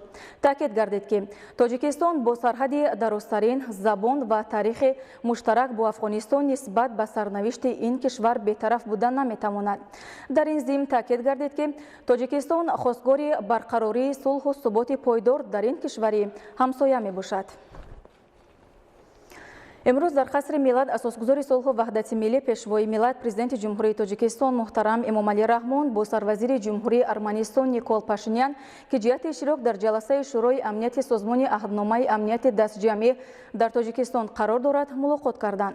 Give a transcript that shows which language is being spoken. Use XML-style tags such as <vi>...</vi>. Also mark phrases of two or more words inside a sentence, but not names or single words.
<tg>Таъкид гардид ки Тоҷикистон бо сарҳади дарозтарин, забон ва таърихи муштарак бо Афғонистон нисбат ба сарнавишти ин кишвар бетараф будан наметавонад. дар ин зимн таъкид гардид ки Тоҷикистон хостгори барқарории сулҳу суботи пойдор дар ин кишвари ҳамсоя мебошад. Имрӯз дар Қасри Милод Асосгузори сулҳу ваҳдати миллӣ Пешвои Милод Президенти Ҷумҳурии Тоҷикистон муҳтарам Эмомалӣ Раҳмон бо Сарвазири Ҷумҳурии Арманистон Никол Пашинян, ки ҷиҳати иштирок дар ҷаласаи Шӯрои амнияти Созмони Аҳдномаи амнияти дастаҷамъӣ дар Тоҷикистон қарор дорад, мулоқот карданд.</tg>